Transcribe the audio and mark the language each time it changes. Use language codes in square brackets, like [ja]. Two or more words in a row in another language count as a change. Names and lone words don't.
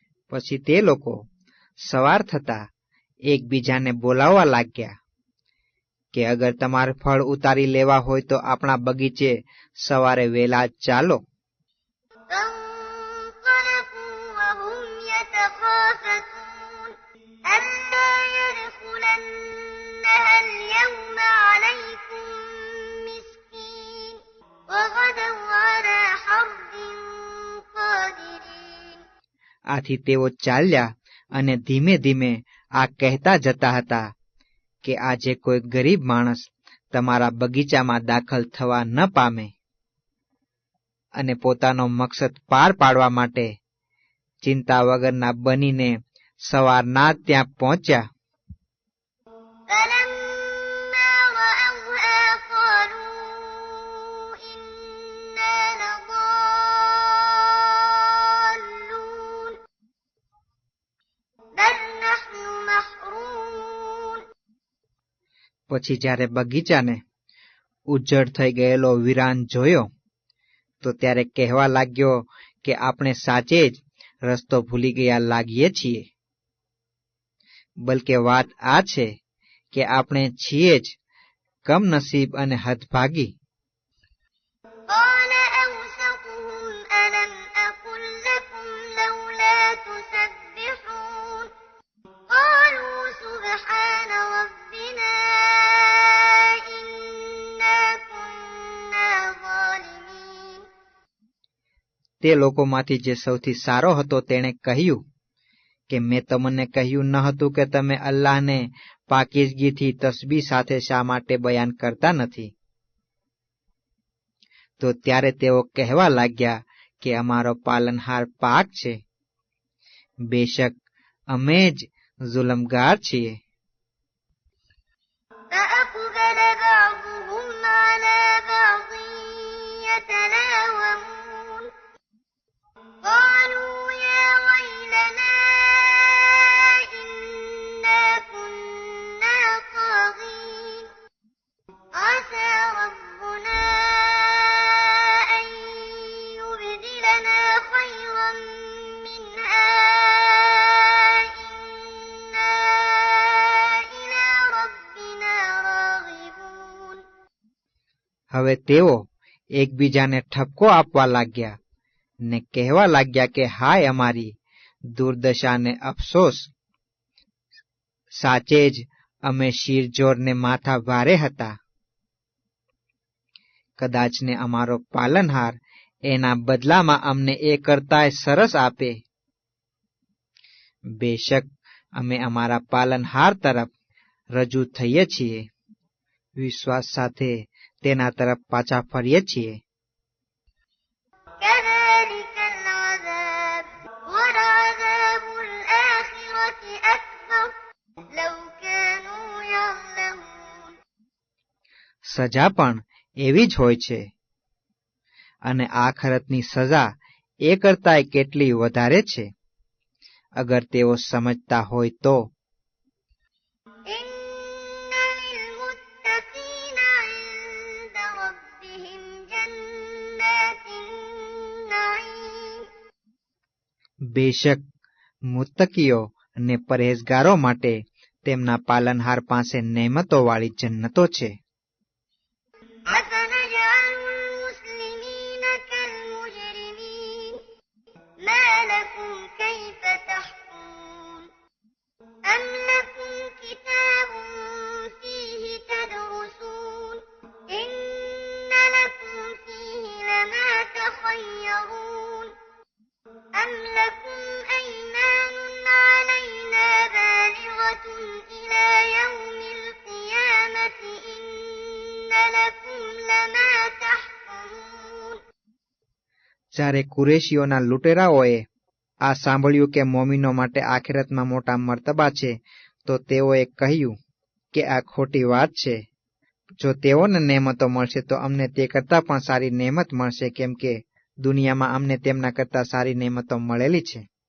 [gu] પછી તે લોકો સવાર થતા એકબીજાને બોલાવવા લાગ્યા કે અગર તમારે ફળ ઉતારી લેવા હોય તો આપણા બગીચે સવારે વહેલા ચાલો. [ar] فانطلقوا وهم يتخافتون ألا يدخلنها اليوم عليكم مسكين وغدوا على حرد قادرين. [gu] આથી તેઓ ચાલ્યા અને ધીમે ધીમે આ કહેતા જતા હતા કે આજે કોઈ ગરીબ માણસ તમારા બગીચામાં દાખલ થવા ન પામે, અને પોતાનો મકસદ પાર પાડવા માટે ચિંતા વગરના બનીને સવારના ત્યાં પહોંચ્યા. [ar] فلما رأوها قالوا إنا لضالون بل نحن محرومون. [gu] પછી જ્યારે બગીચાને ઉજ્જડ થઈ ગયેલો વિરાન જોયો તો ત્યારે કહેવા લાગ્યો કે આપણે સાચે જ રસ્તો ભૂલી ગયા લાગીએ છીએ. બલકે વાત આ છે કે આપણે છીએ જ કમનસીબ અને હદભાગી. [ar] قال أوسطهم ألم أقل لكم لولا تسبحون قالوا سبحان ربنا إنا كنا ظالمين. [gu] તે લોકોમાંથી જે સૌથી સારો હતો તેણે કહ્યું કે મેં તમને કહ્યું ન હતું કે તમે અલ્લાહને પાકીઝગીથી તસ્બીહ સાથે શા માટે બયાન કરતા નથી? તો ત્યારે તેઓ કહેવા લાગ્યા કે અમારો પાલનહાર પાક છે, બેશક અમે જ જુલ્મગાર છીએ. [ar] فأقبل بعضهم على بعض يتلاومون قالوا يا ويلنا إنا كنا طاغين عسى ربنا أن يبدلنا خيرا منها إنا إلى ربنا راغبون. [gu] હવે તેઓ એકબીજાને ઠપકો આપવા લાગ્યા ને કહેવા લાગ્યા કે હાય અમારી દુર્દશાને અફસોસ, સાચે જ અમે શિરજોરને માથા ભારે હતા. કદાચને અમારો પાલનહાર એના બદલામાં અમને એ કરતાંય સરસ આપે. બેશક અમે અમારા પાલનહાર તરફ રજૂ થઈએ છીએ, વિશ્વાસ સાથે તેના તરફ પાછા ફરીએ છીએ. [ar] كذلك العذاب ولعذاب الآخرة أكبر لو كانوا يعلمون. [gu] સજા પણ એવી જ હોય છે, અને આખરતની સજા એ કરતાંય કેટલી વધારે છે, અગર તેઓ સમજતા હોય તો. [ar] إن للمتقين عند ربهم جنات النعيم. [gu] બેશક મુત્તકીઓ અને પરહેઝગારો માટે તેમના પાલનહાર પાસે નેમતોવાળી જન્નતો છે. [ar] أفنجعل المسلمين كالمجرمين ما لكم كيف تحكمون أم لكم كتاب فيه تدرسون إن لكم فيه لما تخيرون أم لكم أيمان علينا بالغة إلى يوم القيامة إن لكم لما تحكمون. [gu] જ્યારે કુરેશીઓના લૂંટેરાઓએ આ સાંભળ્યું કે મોમીનો માટે આખિરતમાં મોટા મર્તબા છે, તો તેઓએ કહ્યું કે આ ખોટી વાત છે. જો તેઓને નેમતો મળશે તો અમને તે કરતાં પણ સારી નેમત મળશે, કેમ કે દુનિયામાં અમને તેમના કરતાં સારી નેમતો મળેલી છે.